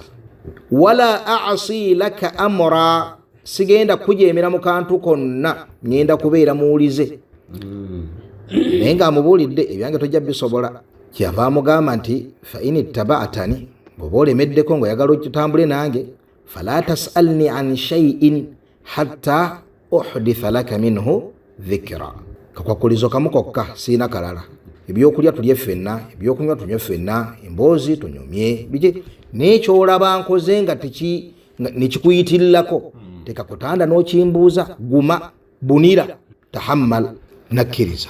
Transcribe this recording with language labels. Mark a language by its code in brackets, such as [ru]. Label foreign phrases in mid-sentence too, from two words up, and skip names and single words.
[ar] ولا أعصي لك أمرا, [lg] sigenda kujeemera mu kantu konna, ngenda kubeera muwulize. Naye ng'amubuulidde ebyange tojja bisobola. Kyava amugamba nti [ar] فإن اتبعتني, [lg] bw'oba olemeddeko ng'oyagala otambule nange, [ar] فلا تسألني عن شيء حتى أحدث لك منه ذكرا. [lg] Kakwakulizo kamu kokka, siina kalala. Ebyokulya tulye ffenna, ebyokunywa tunywe ffenna, emboozi tunyumye, biki n'ekyolaba nkoze nga nekikuyitirako tekakutanda n'okimbuuza, guma bunira tahammal, nakkiriza.